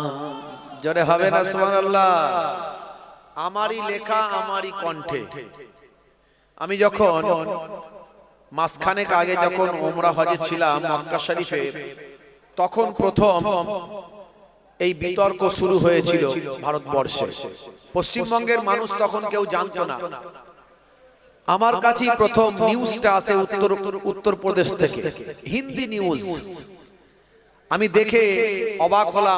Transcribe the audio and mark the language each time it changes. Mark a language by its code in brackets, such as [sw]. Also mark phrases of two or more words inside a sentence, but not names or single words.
[bn] জোরে হবে না সুবহানাল্লাহ। আমারি লেখা আমারি কণ্ঠে আমি যখন মাসখানেক আগে যখন উমরা হজে ছিলাম মক্কা শরীফে, তখন প্রথম এই বিতর্ক শুরু হয়েছিল ভারতবর্ষে। পশ্চিমবঙ্গের মানুষ তখন কেউ জানতো না। আমার কাছে প্রথম নিউজটা আসে উত্তরপ্রদেশ থেকে, হিন্দি নিউজ। আমি দেখে অবাক হলাম।